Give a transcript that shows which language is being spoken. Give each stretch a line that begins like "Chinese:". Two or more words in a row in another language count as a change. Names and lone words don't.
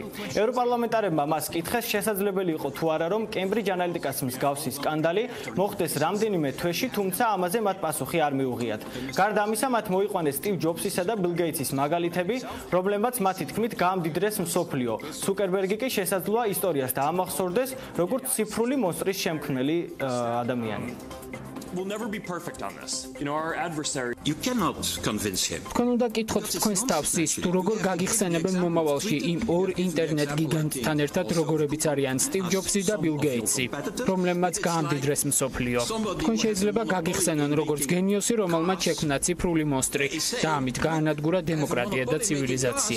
Georgian: ევროპარლამენტარებმა მას კითხეს, შესაძლებელი იყო თუ არა, რომ კემბრიჯ ანალიტიკას მსგავსი სკანდალი მოხდეს რამდენიმე თვეში, თუმცა ამაზე მათ პასუხი არ მიუღიათ. გარდა გარდა ამისა, მათ მოიყვანეს სტივ ჯობსისა და ბილ გეიტსის მაგალითები, რომლებმაც მათი თქმით გაამდიდრეს მსოფლიო. ზუკერბერგი კი შესაძლოა ისტორიას დაამახსოვრდეს, როგორც ციფრული მონსტრის შემქმნელი ადამიანი.
English: We'll never be perfect on this. Our adversary. You cannot convince him.
Georgian: თქვენ უნდა გითხოთ თქვენს თავს ის, თუ როგორ გაგიხსენებენ მომავალში იმ ორ ინტერნეტ გიგანტთან ერთად, როგორებიც არიან სტივ ჯობსი და ბილ გეიტსი, რომლებმაც გაამდიდრეს მსოფლიო. თქვენ შეიძლება გაგიხსენონ როგორც გენიოსი, რომელმაც შექმნა ციფრული მონსტრი და ამით გაანადგურა დემოკრატია და ცივილიზაცია.